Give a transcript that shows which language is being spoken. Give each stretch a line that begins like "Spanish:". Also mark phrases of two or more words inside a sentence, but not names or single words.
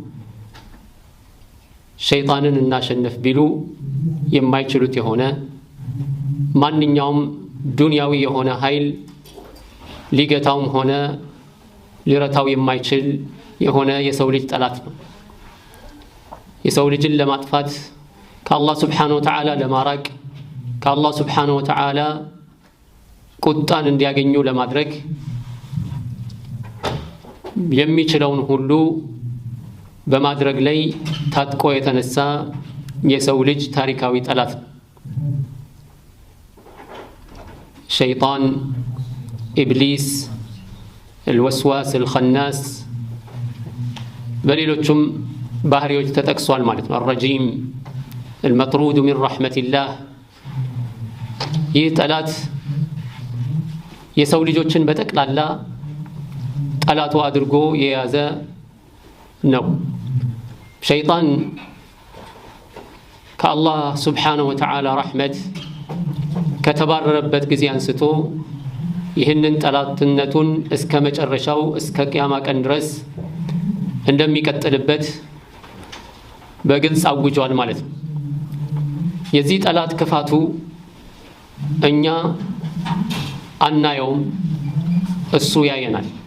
Amharic: ሸይጣንን እናሸንፍ ቢሉ የማይችሉት የሆነ ማንኛውም ዱንያዊ የሆነ ኃይል ሊገታውም ሆነ ሊረታው የማይችል የሆነ የሰው ልጅ ጠላት ነው። የሰው ልጅን ለማጥፋት ከአላህ
Arabic: سبحانه وتعالى
Amharic: ለማራቅ ከአላህ
Arabic: سبحانه وتعالى
Amharic: ቁጣን እንዲያገኙ ለማድረግ የሚችለውን ሁሉ በማድረግ ላይ ታጥቆ የተነሳ የሰው ልጅ ታሪካዊ ጠላት ነው። ሸይጣን፣ ኢብሊስ፣
Arabic: الوسواس الخناس
Amharic: በሌሎችም ባህሪዎች ተጠቅሷል ማለት ነው።
Arabic: الرجيم المطرود من رحمة الله
Amharic: ይህ ጠላት የሰው ልጆችን በጠቅላላ ጠላቱ አድርጎ የያዘ ነው። ሸይጣን ከአላህ
Arabic: سبحانه وتعالى
Amharic: ረሕመት ከተባረረበት ጊዜ አንስቶ ይህንን ጠላትነቱን እስከ መጨረሻው እስከ ቂያማ ቀን ድረስ እንደሚቀጥልበት በግልጽ አውጇል ማለት ነው። የዚህ ጠላት ክፋቱ እኛ አናየውም፣ እሱ ያየናል።